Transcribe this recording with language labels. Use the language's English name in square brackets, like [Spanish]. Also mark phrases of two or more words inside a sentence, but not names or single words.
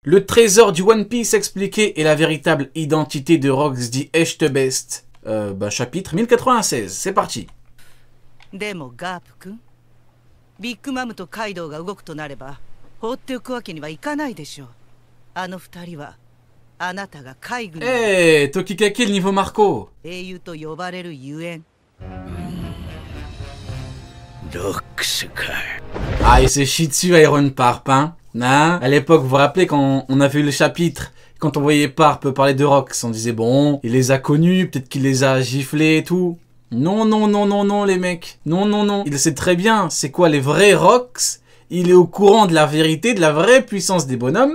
[French] Le trésor du One Piece expliqué et la véritable identité de Rox dit Echte Best. Chapitre 1096, c'est parti. [Japanese] でもガープ君、ビッグマムとカイドウが動くとなれば放っておくわけにはいかないでしょう。あの二人はあなたが海軍の [French] Tokikaki le niveau Marco. [Japanese] 英雄と呼ばれるゆえん。ロックスか。 [French] Ah, il se chie dessus Iron Parp, hein. À l'époque, vous vous rappelez quand on a vu le chapitre, quand on voyait Parp parler de Rox, on disait bon, il les a connus, peut-être qu'il les a giflés et tout. Non, non, non, non, non, les mecs. Non, non, non. Il sait très bien c'est quoi les vrais Rox. Il est au courant de la vérité, de la vraie puissance des bonhommes.